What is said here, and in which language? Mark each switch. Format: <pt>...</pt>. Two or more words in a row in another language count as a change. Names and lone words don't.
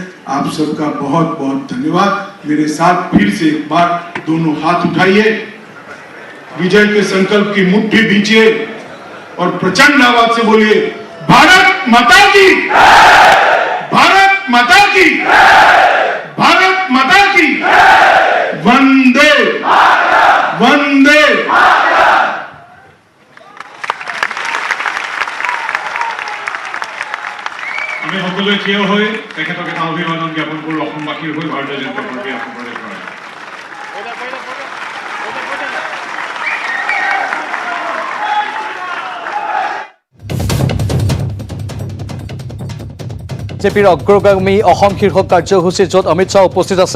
<hi>आप सबका बहुत बहुत धन्यवाद। मेरे साथ फिर से एक बार दोनों हाथ उठाइए, विजय के संकल्प की मुट्ठी बींचिए और प्रचंड आवाज से बोलिए, भारत माता की, भारत माता की, भारत माता की, वंदे वंदे।</hi> <as>আমি সকলোৱে থিয় হৈ তেখেতক এটা অভিবাদন জ্ঞাপন কৰোঁ অসমবাসীৰ হৈ ভাৰতীয় জনতা পাৰ্টীয়ে অসম প্ৰদেশ কৰে। বিজেপিৰ অগ্ৰগামী অসম শীৰ্ষক কাৰ্যসূচী, য'ত অমিত শ্বাহ উপস্থিত আছে।</as>